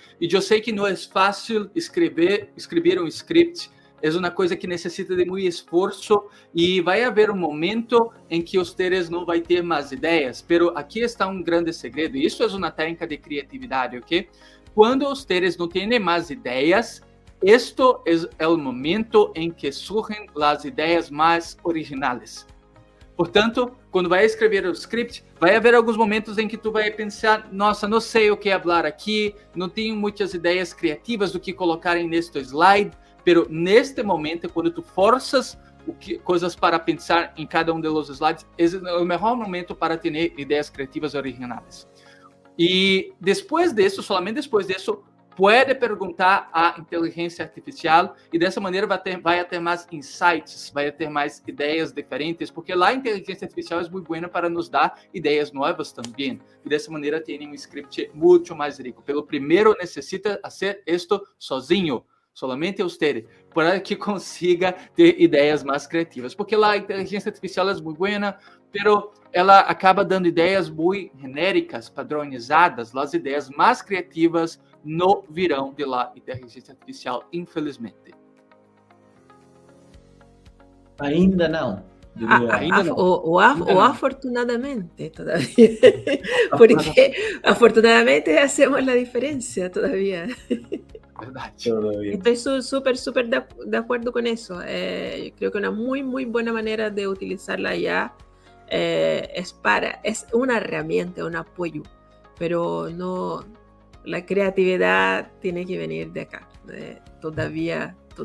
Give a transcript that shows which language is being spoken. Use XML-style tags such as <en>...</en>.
<pt>E eu sei que não é fácil escrever um script, é uma coisa que necessita de muito esforço e vai haver um momento em que vocês não vão ter mais ideias, pero aqui está um grande segredo, e isso é uma técnica de criatividade, ok? Quando vocês não têm mais ideias,</pt> <es>esto es el momento en que surgen las ideas más originales.</es> <pt>Portanto, quando vai escrever o script, vai haver alguns momentos em que tu vai pensar, nossa, não sei o que falar aqui, não tenho muitas ideias criativas do que colocar neste slide, pero neste momento, quando tu forças coisas para pensar em cada um dos slides, é o melhor momento para ter ideias criativas originais. E depois disso, somente depois disso, pode perguntar à inteligência artificial e dessa maneira vai ter mais insights, vai ter mais ideias diferentes, porque lá a inteligência artificial é muito boa para nos dar ideias novas também. E dessa maneira tem um script muito mais rico. Pelo primeiro, necessita fazer isto sozinho, solamente você, para que consiga ter ideias mais criativas. Porque lá a inteligência artificial é muito boa, pero ela acaba dando ideias muito genéricas, padronizadas. As ideias mais criativas não virão de lá inteligência artificial, infelizmente. Ainda não. Ainda não.</pt> <es>Ou afortunadamente todavía. Porque afortunadamente hacemos la diferencia todavía.</es> <pt>Verdade.</pt> <es>Estoy súper de acuerdo con eso. Creo que una muy buena manera de utilizarla ya es una herramienta, un apoyo, pero no, la creatividad tiene que venir de acá, todavía.</es>